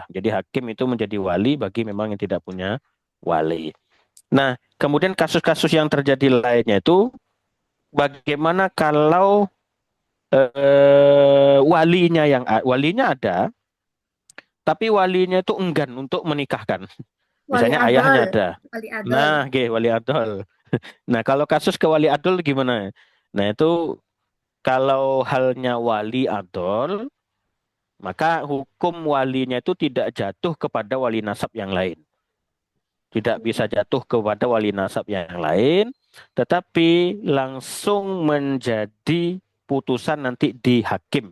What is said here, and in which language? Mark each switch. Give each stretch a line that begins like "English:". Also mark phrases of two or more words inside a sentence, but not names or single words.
Indonesian: Jadi hakim itu menjadi wali bagi memang yang tidak punya wali. Nah, kemudian kasus-kasus yang terjadi lainnya itu bagaimana kalau walinya ada, tapi walinya itu enggan untuk menikahkan. Wali Misalnya ayahnya adol. ada. Wali adol. Nah, wali adol. Nah, kalau kasus ke wali adol gimana? Nah, itu kalau halnya wali adol, maka hukum walinya itu tidak jatuh kepada wali nasab yang lain. Tidak bisa jatuh kepada wali nasab yang lain, tetapi langsung menjadi putusan nanti di hakim.